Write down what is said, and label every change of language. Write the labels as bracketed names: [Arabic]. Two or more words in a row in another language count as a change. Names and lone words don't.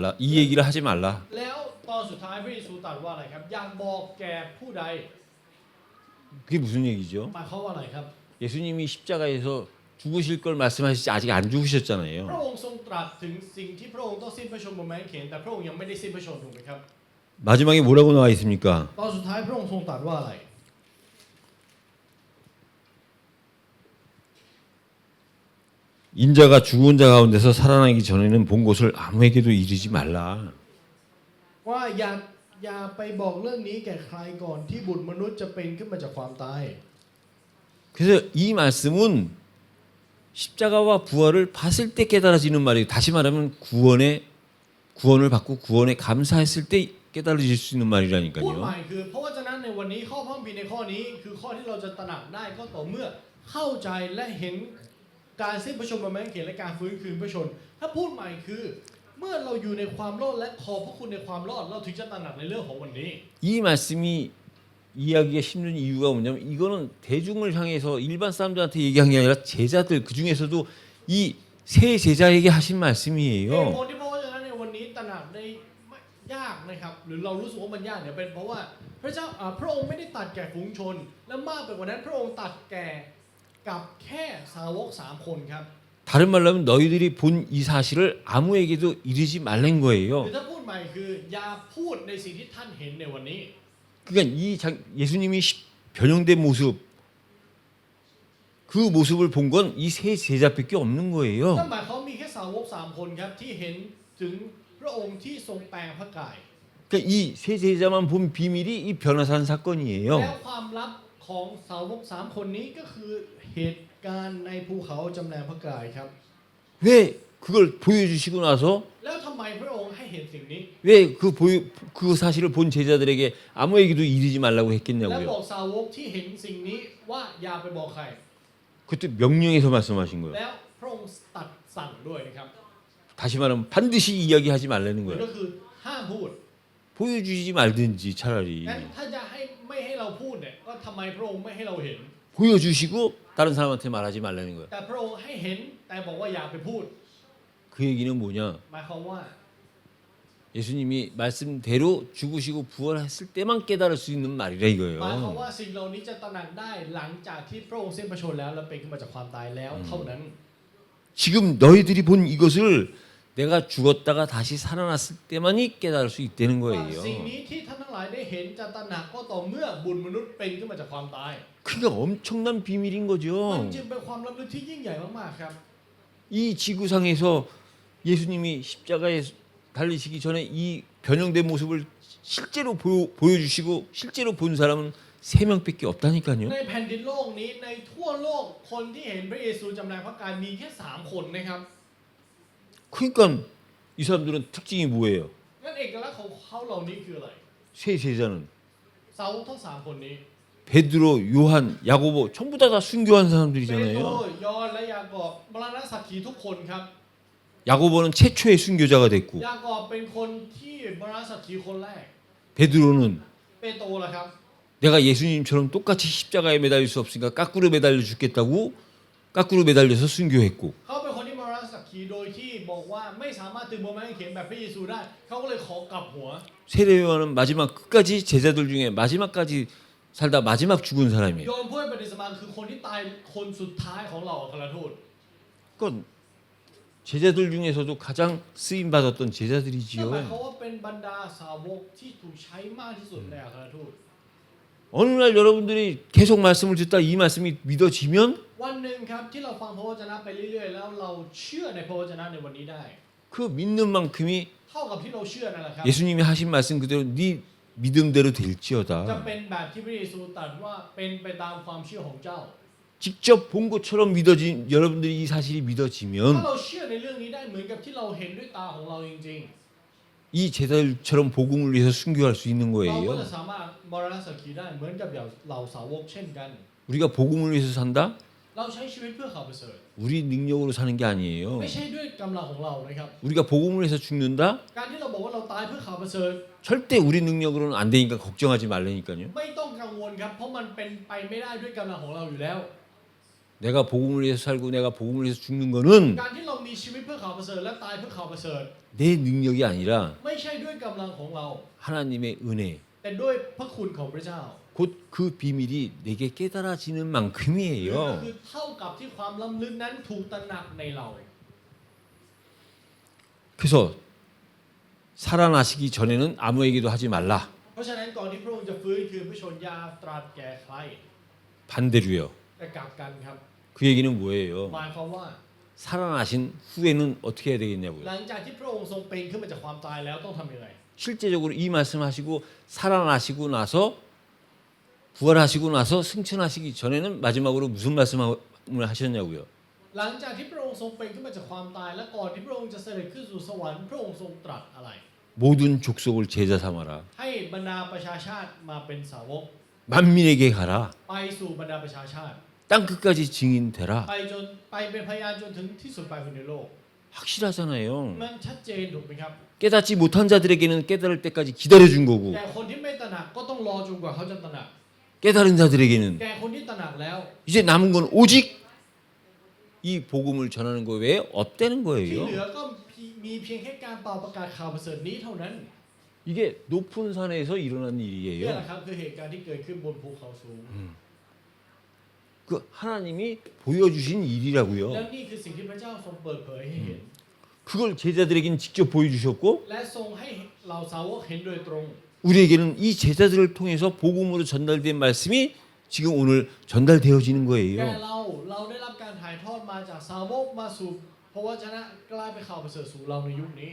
[Korean] 이 얘기를 하지 말라. [Thai] แล้วตอนสุดท้ายพระเยซูตรัสว่าอะไรครับอย่าบอกแก่ผู้ใด [Korean] 그게 무슨 얘기죠? [Thai] หมายความว่าอะไรครับ [Korean] 예수님이 십자가에서 죽으실 걸 말씀하시지 아직 안 [Thai] พระ [Korean] 죽으셨잖아요. [Thai] องค์ทรงตรัสถึงสิ่งที่พระองค์ต้องสิ้นพระชนม์บนไม้กางเขนแต่พระองค์ยังไม่ได้สิ้นพระชนม์ถูกไหมครับ [Korean] 마지막에 뭐라고 나와 있습니까? [Thai] ตอนสุดท้ายพระองค์ทรงตรัสว่าอะไร [Korean] 인자가 죽은 자 가운데서 살아나기 전에는 본 것을 아무에게도 이르지 말라. [Thai] ว่าอย่าไปบอกเรื่องนี้แก่ใครก่อนที่บุตรมนุษย์จะเป็นขึ้นมาจากความตาย [Korean] 그래서 이 말씀은 십자가와 부활을 봤을 때 깨달아지는 말이에요. 다시 말하면 구원을 받고 구원에 감사했을 때 깨달아질 수 있는 [Thai] พูดใหม่ [Korean] 말이라니까요. [Thai] คือเพราะว่าฉะนั้นในวันนี้ข้อพระคัมภีร์ในข้อนี้คือข้อที่เราจะตระหนักได้ก็ต่อเมื่อเข้าใจและเห็นการสิ้นพระชนม์บนไม้กางเขนและการฟื้นคืนพระชนม์ถ้าพูดใหม่คือ เมื่อเราอยู่ในความรอดและขอบพระคุณในความรอดเราถึงจะตระหนักในเรื่องของวันนี้ [Korean] 이 말씀이 이해하기가 힘든 이유가 뭐냐면 이거는 대중을 향해서 일반 사람들한테 얘기한 게 아니라 제자들 그 중에서도 이 세 제자에게 하신 [Thai] เหตุ [Korean] 말씀이에요. [Thai] ผลที่เพราะว่าฉะนั้นในวันนี้ตระหนักได้ไม่ยากนะครับหรือเรารู้สึกว่ามันยากเนี่ยเป็นเพราะว่าพระเจ้าพระองค์ไม่ได้ตัดแก่ฝูงชน และมากไปกว่านั้นพระองค์ตัดแก่กับแค่สาวก3คนครับ [Korean] 다른 말로 하면 너희들이 본 이 사실을 아무에게도 이르지 말란 [Thai] หรือ [Korean] 거예요. [Thai] ถ้าพูดใหม่คืออย่าพูดในสิ่งที่ท่านเห็นในวันนี้ [Korean] 그러니까 예수님이 변형된 모습 그 모습을 본 건 이 세 제자밖에 없는 [Thai] นั่น [Korean] 거예요. [Thai] หมายความมีแค่สาวก3คนครับที่เห็นถึงพระองค์ที่ทรงแปลงพระกาย [Korean] 그러니까 이 세 제자만 본 비밀이 이 변화산 [Thai] แล้ว [Korean] 사건이에요. [Thai] ความลับของสาวก3คนนี้ก็คือเหตุการณ์ในภูเขาจำแรงพระกายครับ [Korean] 왜 그걸 보여주시고 나서 [Thai] แล้วทำไมพระองค์ให้เห็นสิ่งนี้ [Korean] 왜 그 사실을 본 제자들에게 아무에게도 이르지 말라고 [Thai] และบ [Korean] 했겠냐고요. [Thai] อกสาวกที่เห็นสิ่งนี้ว่าอย่าไปบอกใคร [Korean] 그때 명령해서 말씀하신 거예요. [Thai] แล้วพระองค์ตัดสั่งด้วยนะครับ [Korean] 다시 말하면 반드시 이야기하지 말라는 [Thai] นั่น [Korean] 거예요. [Thai] ก็คือห้ามพูด [Korean] 보여주지 말든지 차라리 [Thai] งั้นถ้าจะไม่ให้เราพูดเนี่ยก็ทำไมพระองค์ไม่ให้เราเห็น [Korean] 보여주시고 다른 사람한테 말하지 말라는 거예요. [Thai] แต่พระองค์ให้เห็นแต่บอกว่าอย่าไปพูด [Korean] 그 얘기는 뭐냐? [Thai] หมายความว่า [Korean] 예수님이 말씀대로 죽으시고 부활했을 때만 깨달을 수 있는 말이라 [Thai] หมายความ [Korean] 이거예요. [Thai] ว่าสิ่งเหล่านี้จะตระหนักได้หลังจากที่พระองค์สิ้นพระชนม์แล้วและเป็นขึ้นมาจากความตายแล้วเท่านั้น [Korean] 지금 너희들이 본 이것을 내가 죽었다가 다시 살아났을 때만이 깨달을 수 있다는 [Thai] ว่า [Korean] 거예요. [Thai] สิ่งนี้ที่ท่านทั้งหลายได้เห็นจะตระหนักก็ต่อเมื่อบุญมนุษย์เป็นขึ้นมาจากความตาย [Korean] 그러니까 엄청난 비밀인 [Thai] มัน [Korean] 거죠. [Thai] จึงเป็นความลับลึกที่ยิ่งใหญ่มากๆครับ [Korean] 이 지구상에서 예수님이 십자가에 달리시기 전에 이 변형된 모습을 실제로 보여주시고 실제로 본 사람은 3명밖에 없다니까요. [Thai] ในแผ่นดินโลกนี้ในทั่วโลกคนที่เห็นพระเยซูจำแรงพระกายมีแค่3คนนะครับ [Korean] 그러니까 이 사람들은 특징이 뭐예요? [Thai] งั้นเอกลักษณ์ของเขาเหล่านี้คืออะไร [Korean] 세 제자는 [Thai] สาวกทั้ง3คนนี้ [Korean] 베드로, 요한, 야고보 전부 다 순교한 เปโตร 사람들이잖아요. [Thai] ยอห์นและยากอบมรณะสักขีทุกคนครับ [Korean] 야고보는 최초의 순교자가 됐고 [Thai] ยากอบเป็นคนที่มรณะสักขีคนแรก [Korean] 베드로는 [Thai] เปโตรล่ะครับ [Korean] 내가 예수님처럼 똑같이 십자가에 매달릴 수 없으니까 까꾸로 매달려 죽겠다고 까꾸로 매달려서 순교했고 [Thai] เขาเป็นคนที่มรณะสักขีโดยที่บอกว่าไม่สามารถถึงบนไม้กางเขนแบบพระเยซูได้เขาก็เลยขอกลับหัว [Korean] 세례 요한은 마지막 끝까지 제자들 중에 마지막까지 살다 마지막 죽은 사람이에요. [Thai] โยมผู้เป็นปฏิสมาคือคนที่ตายคนสุดท้ายของเราอัครทูต [Korean] 그러니까 제자들 중에서도 가장 쓰임 받았던 [Thai] นั่นหมาย [Korean] 제자들이지요. [Thai] ความว่าเป็นบรรดาสาวกที่ถูกใช้มากที่สุดในอัครทูต [Korean] 어느 날 여러분들이 계속 말씀을 듣다 이 말씀이 믿어지면 [Thai] วันหนึ่งครับที่เราฟังพระวจนะไปเรื่อยๆแล้วเราเชื่อในพระวจนะในวันนี้ได้ [Korean] 그 믿는 만큼이 [Thai] เท่ากับที่เราเชื่อนั่นแหละครับ [Korean] 예수님이 하신 말씀 그대로 네 믿음대로 [Thai] จะ [Korean] 될지어다. [Thai] เป็นแบบที่พระเยซูตรัสว่าเป็นไปตามความเชื่อของเจ้า [Korean] 직접 본 것처럼 믿어진 여러분들이 이 사실이 [Thai] ถ้า [Korean] 믿어지면 [Thai] เราเชื่อในเรื่องนี้ได้เหมือนกับที่เราเห็นด้วยตาของเราจริง [Korean] 이 제자들처럼 복음을 위해서 순교할 수 있는 [Thai] ๆ เราก็ [Korean] 거예요. [Thai] จะสามารถมรณะสักขีได้เหมือนกับอย่างเหล่าสาวกเช่นกัน [Korean] 우리가 복음을 위해서 산다? [Thai] เราใช้ชีวิตเพื่อข่าวประเสริฐ [Korean] 우리 능력으로 사는 게 아니에요. [Thai] ไม่ใช่ด้วยกำลังของเรานะครับ [Korean] 우리가 복음을 위해서 죽는다? [Thai] การที่เราบอกว่าเราตายเพื่อข่าวประเสริฐ [Korean] 절대 우리 능력으로는 안 되니까 걱정하지 말라니까요. [Thai] ไม่ต้องกังวลครับเพราะมันเป็นไปไม่ได้ด้วยกำลังของเราอยู่แล้ว [Korean] 내가 복음을 위해서 살고 내가 복음을 위해서 죽는 거는 [Thai] การที่เรามีชีวิตเพื่อข่าวประเสริฐและตายเพื่อข่าวประเสริฐ [Korean] 내 능력이 아니라 [Thai] ไม่ใช่ด้วยกำลังของเรา [Korean] 하나님의 은혜, [Thai] แต่ด้วยพระคุณของพระเจ้า [Korean] 곧 그 비밀이 내게 깨달아지는 [Thai] ก็ [Korean] 만큼이에요. [Thai] คือเท่ากับที่ความล้ำลึกนั้นถูกตระหนักในเรา [Korean] 그래서 살아나시기 전에는 아무에게도 하지 말라. [Thai] เพราะฉะนั้นก่อนที่พระองค์จะฟื้นคืนพระชนยาตรัสแก่ใคร [Korean] 반대로요. [Thai] แต่กลับกันครับ [Korean] 그 얘기는 뭐예요? [Thai] หมายความว่า [Korean] 살아나신 후에는 어떻게 해야 되겠냐고요. [Thai] หลังจากที่พระองค์ทรงเป็นขึ้นมาจากความตายแล้วต้องทำยังไง [Korean] 실제적으로 이 말씀하시고 살아나시고 나서 부활하시고 나서 승천하시기 전에는 마지막으로 무슨 말씀을 하셨냐고요. [Thai] หลังจากที่พระองค์ทรงเป็นขึ้นมาจากความตายและก่อนที่พระองค์จะเสด็จขึ้นสู่สวรรค์พระองค์ทรงตรัสอะไร [Korean] 모든 족속을 제자 삼아라. [Thai] ให้บรรดาประชาชาติมาเป็นสาวก [Korean] 만민에게 가라. [Thai] ไปสู่บรรดาประชาชาติ [Korean] 땅 끝까지 증인 되라. [Thai] ไปเป็นพยานจนถึงที่สุดปลายคนในโลก [Korean] 확실하잖아요. [Thai] มันชัดเจนถูกไหมครับ [Korean] 깨닫지 못한 자들에게는 깨달을 때까지 기다려준 거고 [Thai] แต่คนที่ไม่ตระหนักก็ต้องรอจนกว่าเขาจะตระหนัก [Korean] 깨달은 자들에게는 [Thai] แก่คนที่ตระหนักแล้ว [Korean] 이제 남은 건 오직 이 복음을 전하는 거 외에 없다는 [Thai] ที่ [Korean] 거예요. [Thai] เหลือก็มีเพียงแค่การเป่าประกาศข่าวประเสริฐนี้เท่านั้น [Korean] 이게 높은 산에서 일어난 [Thai] นี่แห [Korean] 일이에요. [Thai] ละครับคือเหตุการณ์ที่เกิดขึ้นบนภูเขาสูง [Korean] 그 하나님이 보여주신 [Thai] แล้ว [Korean] 일이라고요. [Thai] นี่คือสิ่งที่พระเจ้าทรงเปิดเผยให้เห็น [Korean] 그걸 제자들에게는 직접 보여주셨고 [Thai] และทรงให้เราสาวกเห็นโดยตรง [Korean] 우리에게는 이 제자들을 통해서 복음으로 전달된 말씀이 지금 오늘 전달되어지는 [Thai] แก่ [Korean] 거예요. [Thai] เราได้รับการถ่ายทอดมาจากสาวกมาสู่พระวจนะกลายเป็นข่าวประเสริฐสู่เราในยุคนี้